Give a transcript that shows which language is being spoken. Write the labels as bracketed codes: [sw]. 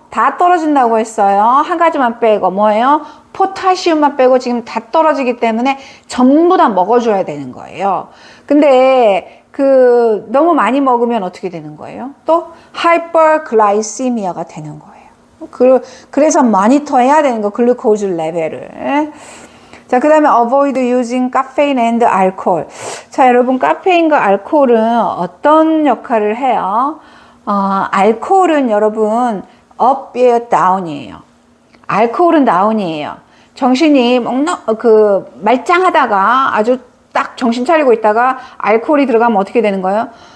[ko] 다 떨어진다고 했어요. 한 가지만 빼고 뭐예요? 포타시움만 빼고 지금 다 떨어지기 때문에 전부 다 먹어줘야 되는 거예요. 근데 너무 많이 먹으면 어떻게 되는 거예요? 또 하이퍼글라이시미아가 되는 거예요. 그래서 모니터해야 되는 거, 글루코즈 레벨을. 자, 그 다음에 [en] avoid using caffeine and alcohol. [ko] 자, 여러분, 카페인과 알코올은 어떤 역할을 해요? 알코올은 여러분 up이에요, down이에요? 알코올은 down이에요. 정신이 말짱하다가 아주 딱 정신 차리고 있다가 알코올이 들어가면 어떻게 되는 거예요?